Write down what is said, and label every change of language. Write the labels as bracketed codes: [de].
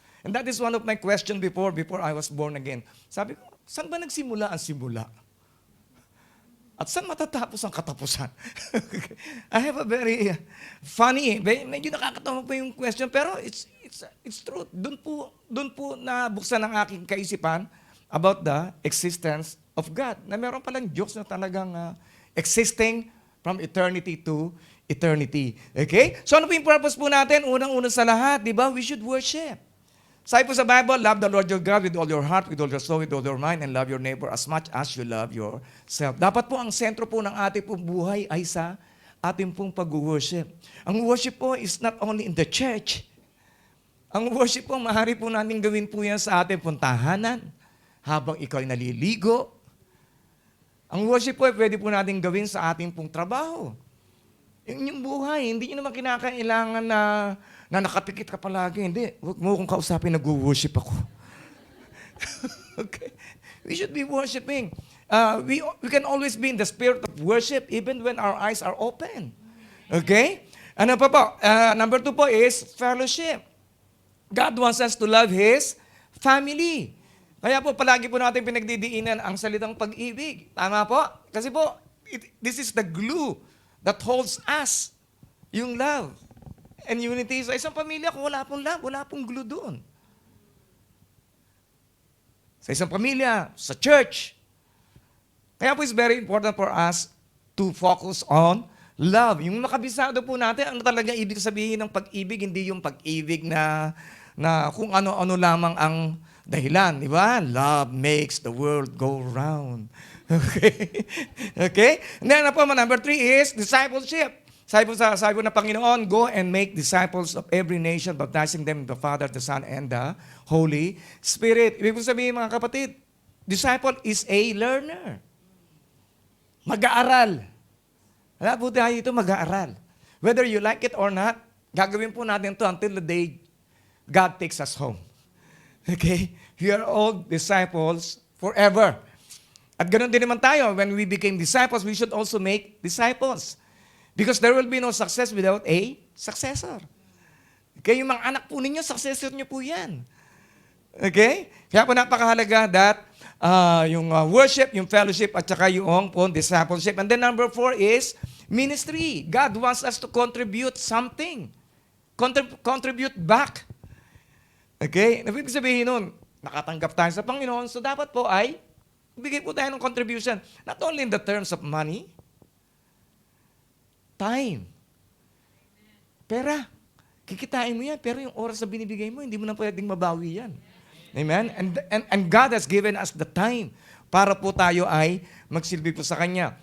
[en] And that is one of my questions before I was born again. [tl] Sabi ko, saan ba nagsimula ang simula? At saan matatapos ang katapusan? [en] I have a very funny, [tl] medyo nakakatawa po yung [en] question, pero it's truth. [tl] Doon po nabuksan ang aking kaisipan about the existence of God. Na meron palang Diyos na talagang existing [en] from eternity to eternity. [tl] Okay? So ano po yung purpose po natin? Unang-una sa lahat, di ba? [en] We should worship. [tl] Sabi po sa [en] Bible, love the Lord your God with all your heart, with all your soul, with all your mind, and love your neighbor as much as you love yourself. [tl] Dapat po ang sentro po ng ating pong buhay ay sa ating pong pag-worship. Ang worship po is not only in the church. Ang worship po, maaari po natin gawin po yan sa ating pong tahanan, habang ikaw ay naliligo. Ang worship po, pwede po natin gawin sa ating pong trabaho. Yung buhay, hindi nyo naman kinakailangan na nakapikit ka palagi. Hindi, huwag mo akong kausapin, nag-worship ako. [en] Okay? We should be worshiping. We can always be in the spirit of worship even when our eyes are open. Okay? [tl] Ano pa po? [en] Number 2 po is fellowship. God wants us to love His family. [tl] Kaya po, palagi po natin pinagdidiinan ang salitang pag-ibig. Tama po? [en] Kasi po, this is the glue that holds us. [tl] Yung love and unity. Sa isang pamilya, kung wala pong love, wala pong glue doon. Sa isang pamilya, sa church. Kaya po, [en] it's very important for us to focus on love. [tl] Yung makabisado po natin, ano talaga ibig sabihin ng pag-ibig, hindi yung pag-ibig na kung ano-ano lamang ang dahilan, di ba? [en] Love makes the world go round. Okay? Okay? And then, number 3 is discipleship. [tl] Sabi po ng Panginoon, [en] go and make disciples of every nation, baptizing them in the Father, the Son, and the Holy Spirit. [tl] Ibig po sabihin, mga kapatid, [en] disciple is a learner. [tl] Mag-aaral. Wala po tayo ito, mag-aaral. [en] Whether you like it or not, [tl] gagawin po natin ito [en] until the day God takes us home. Okay? We are all disciples forever. [tl] At ganoon din naman tayo, [en] when we became disciples, we should also make disciples. Because there will be no success without a successor. Okay? [tl] Yung mga anak po ninyo, successor nyo po yan. Okay? Kaya po napakahalaga that yung worship, yung fellowship, at saka yung discipleship. [en] And then number 4 is ministry. God wants us to contribute something. Contribute back. Okay? [tl] Ibig sabihin nun, nakatanggap tayo sa Panginoon, so dapat po ay bigay po tayo ng contribution. [en] Not only in the terms of money, time. [tl] Pera. Kikitain mo yan, pero yung oras na binibigay mo, hindi mo na pwedeng mabawi yan. Amen? [en] And God has given us the time [tl] para po tayo ay magsilbi po sa Kanya.